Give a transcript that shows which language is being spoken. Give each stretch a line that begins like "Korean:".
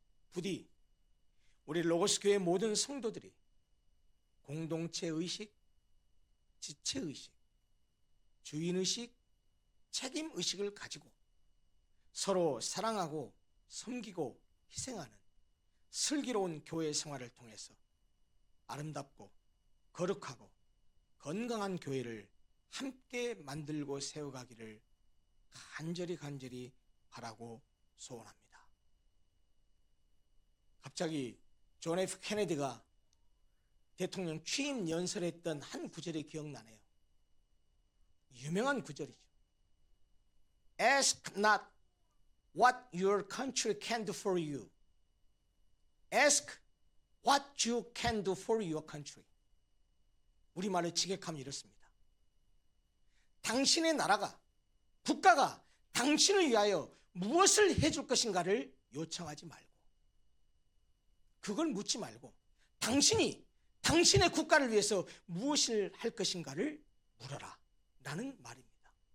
Korean: 부디 우리 로고스 교회 모든 성도들이 공동체 의식, 지체 의식, 주인 의식, 책임 의식을 가지고 서로 사랑하고 섬기고 희생하는 슬기로운 교회 생활을 통해서 아름답고 거룩하고 건강한 교회를 함께 만들고 세워가기를 간절히 바라고 소원합니다. 갑자기 존 F 케네디가 대통령 취임 연설했던 한 구절이 기억나네요. 유명한 구절이죠.
English: Ask not what your country can do for you. Ask what you can do for your country.
Korean: 우리말로 직역하면 이렇습니다. 당신의 나라가, 국가가 당신을 위하여 무엇을 해줄 것인가를 요청하지 말고, 그걸 묻지 말고 당신이 당신의 국가를 위해서 무엇을 할 것인가를 물어라 라는 말입니다.